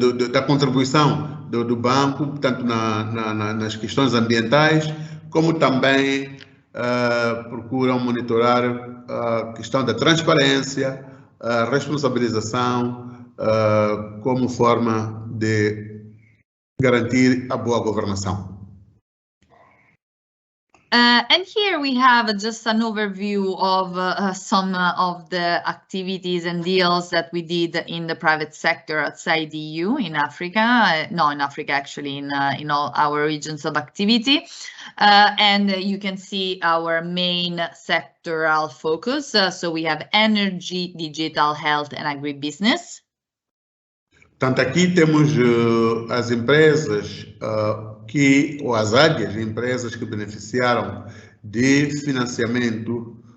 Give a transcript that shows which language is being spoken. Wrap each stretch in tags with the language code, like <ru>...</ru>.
<pt>da contribuição do banco, tanto nas questões ambientais, como também procuram monitorar a questão da transparência, a responsabilização, como forma de garantir a boa governação.</pt> <en>And here we have just an overview of some of the activities and deals that we did in the private sector outside the EU, in Africa, no, in Africa actually, in all our regions of activity. And you can see our main sectoral focus. So we have energy, digital health and agribusiness.</en> <pt>Portanto, aqui temos as empresas ou as áreas de empresas que beneficiaram de financiamento</pt>